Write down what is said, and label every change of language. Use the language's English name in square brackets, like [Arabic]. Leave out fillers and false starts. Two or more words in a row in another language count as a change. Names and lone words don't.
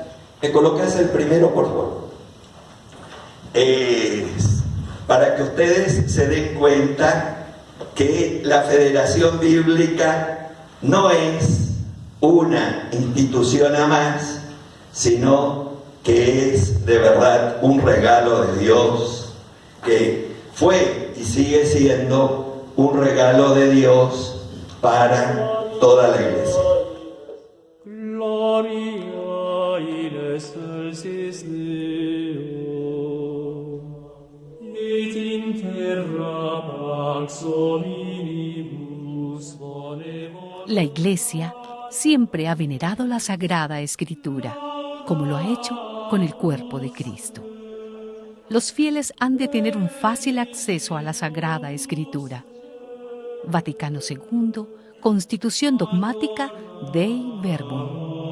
[Spanish] ¿Me colocas el primero, por favor? Para que ustedes se den cuenta que la Federación Bíblica no es una institución a más, sino que es de verdad un regalo de Dios, que fue y sigue siendo un regalo de Dios para toda la iglesia. [Latin] Gloria in excelsis Deo, et in terra pax hominibus volevole. [Spanish] La Iglesia siempre ha venerado la Sagrada Escritura, como lo ha hecho con el cuerpo de Cristo. Los fieles han de tener un fácil acceso a la Sagrada Escritura. Vaticano II, Constitución Dogmática Dei Verbum.